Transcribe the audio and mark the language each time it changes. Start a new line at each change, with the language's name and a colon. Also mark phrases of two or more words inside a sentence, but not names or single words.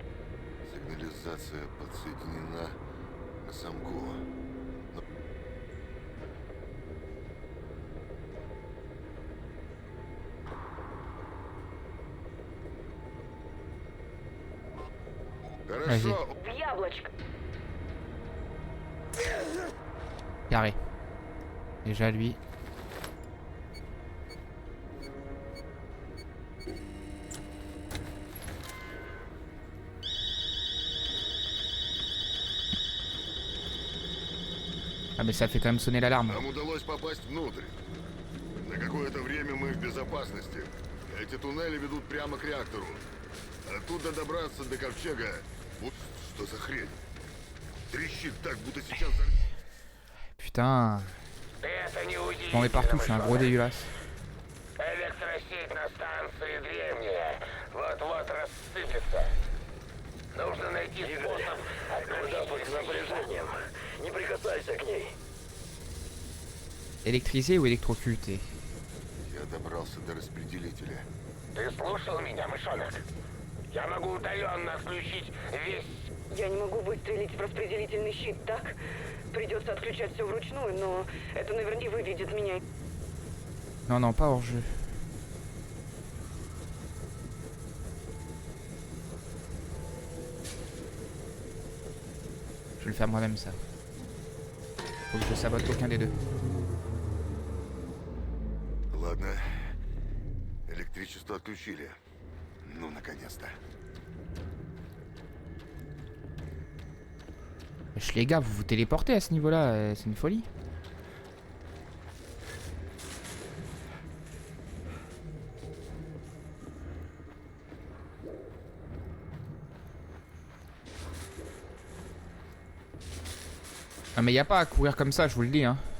Russian: Сигнализация подсоединена к замку. Хорошо. в яблочко.
French: Carré. Déjà lui. Ah mais ça fait quand même sonner l'alarme.
Russian: Нам удалось попасть внутрь. На какое-то время мы в безопасности. Эти туннели ведут прямо к реактору. Оттуда добраться до ковчега. Вот что за хрень? Трещит так, будто сейчас...
French: Putain.
Russian: Это не
French: Je m'en vais partout, je suis un gros dégueulasse.
Russian: Электросеть на станции древняя. Вот-вот рассыпется. Нужно найти способ куда под напряжением. Не прикасайся к ней.
French: Électrisé ou électrocuté?
Russian: Я добрался до распределителя. Ты слушал меня, мышонок? Я могу удаленно отключить весь... Я не могу выстрелить в распределительный щит, так? Придется отключать все вручную, но это наверняка выведет меня.
French: Non, non, pas hors jeu. Je vais le faire moi-même ça. Faut que je sabote aucun des deux.
Russian: Ладно. Электричество отключили. Ну, наконец-то.
French: Wesh, les gars, vous vous téléportez à ce niveau-là, c'est une folie. Ah mais y a pas à courir comme ça, je vous le dis, hein.